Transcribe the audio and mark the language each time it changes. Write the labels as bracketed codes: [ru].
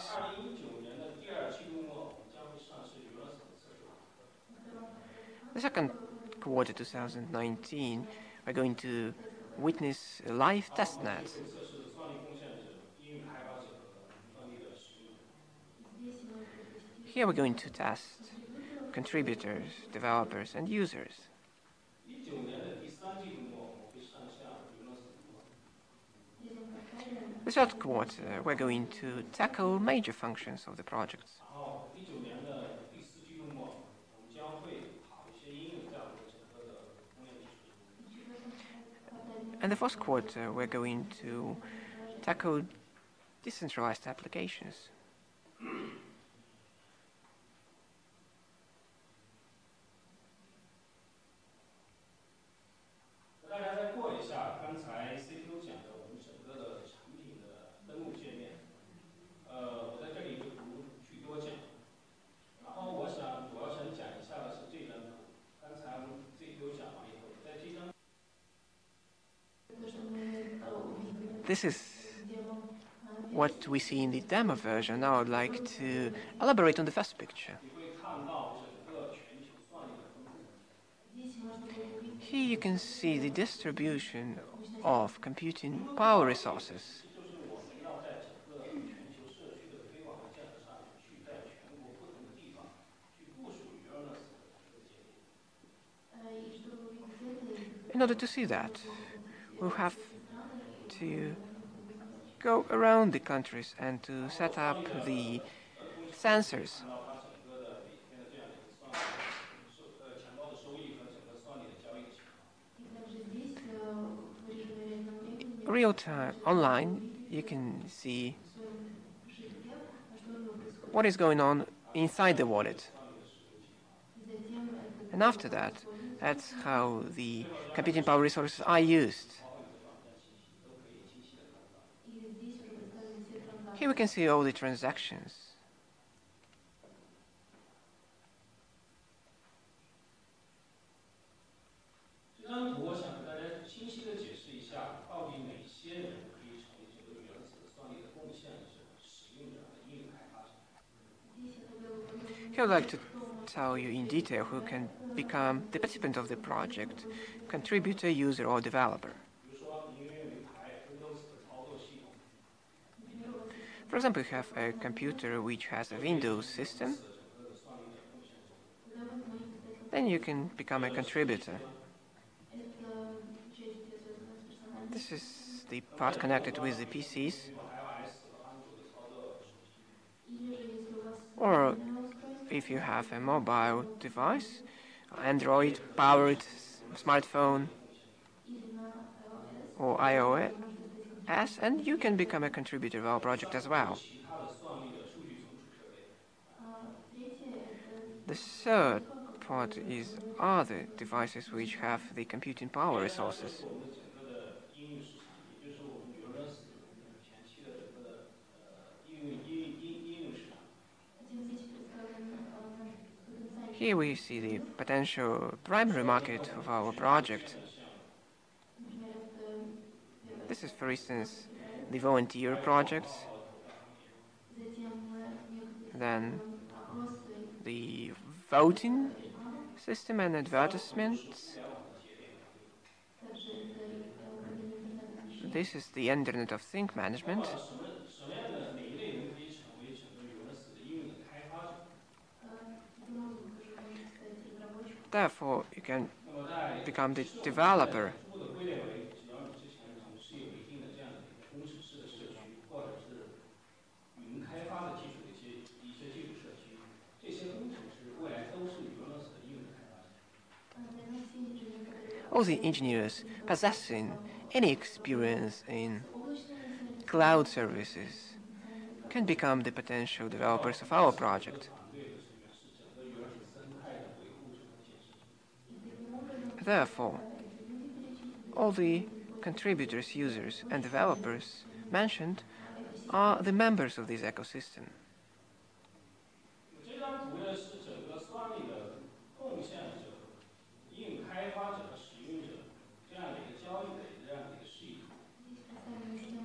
[zh] 2019年的第二季度末，我们将会上市 Uranus 的测试网课。 [en] The second quarter 2019, we're going to witness a live testnet. [zh] 测试的算力贡献者、应用开发者和云算力的使用者。 [en] Here we're going to test contributors, developers and users. [zh] 19年的第三季度末，我们会上线 Uranus 的服务。 [en] The third quarter, we're going to tackle major functions of the project. [zh] 然后19年的第四季度末，我们将会跑一些应用在我们整个的工业基础上。 [en] And the fourth quarter, we're going to tackle decentralized applications. [zh] 和大家再过一下刚才 CTO 讲的我们整个的产品的登录界面。我在这里就不去多讲。然后我想主要想讲一下的是这张图。刚才我们 CTO 讲完以后，在这张。 [en] This is what we see in the demo version. Now I'd like to elaborate on the first picture. [zh] 你会看到整个全球算力的分布。 [en] Here you can see the distribution of computing power resources. [zh] 就是我们要在整个全球社区的推广和建设上面，去在全国不同的地方去部署 Uranus 的整个节点。 [en] In order to see that, we'll have to go around the countries and to set up the sensors. [zh] 看到它整个的每天的这样的一个算力钱包的收益和整个算力的交易的情况。 [en] Real-time online, you can see what is going on inside the wallet. And after that, that's how the computing power resources are used. Here we can see all the transactions. [zh] 这张图我想给大家清晰的解释一下，到底哪些人可以成为整个原子算力的贡献者、使用者和应用开发者。 [en] Here I'd like to tell you in detail who can become the participant of the project, contributor, user, or developer. [zh] 比如说，您拥有一台 Windows 的操作系统， [en] For example, you have a computer which has a Windows system, [zh] 整个的算力的贡献者。 [en] then you can become a contributor. This is the part connected with the PCs, [zh] 拥有 iOS 和安卓的操作手机， [en] or if you have a mobile device, Android-powered smartphone, or iOS, and you can become a contributor of our project as well. [zh] 其他的算力的数据存储设备， [en] The third part is other devices which have the computing power [zh] 这 [en] resources. [zh] 是我们的整个的应用市场，也就是我们 Uranus 前期的整个的应用市场。 [en] Here we see the potential primary market of our project. This is, for instance, the volunteer projects, then the voting system and advertisements. This is the Internet of Things management. [zh] 什么样的哪一类人可以成为整个 Uranus 的应用的开发者？ [en] Therefore, you can [zh] 那么在 [en] become the developer. [zh] 初步的归类为，只要你之前从事有一定的这样的一个工程师的社区，或者是云开发的基础的一些基础社区，这些工程师未来都是 Uranus 的应用的开发者。 [en] All the engineers possessing any experience in cloud services can become the potential developers of our project. [zh] 团队的成员是整个 Uranus 生态的维护者和建设者。 [en] Therefore, all the contributors, users, and developers mentioned are the members of this ecosystem. [zh] 这张图呢是整个算力的贡献者、应用开发者和使用者这样的一个交易的这样的一个示意图。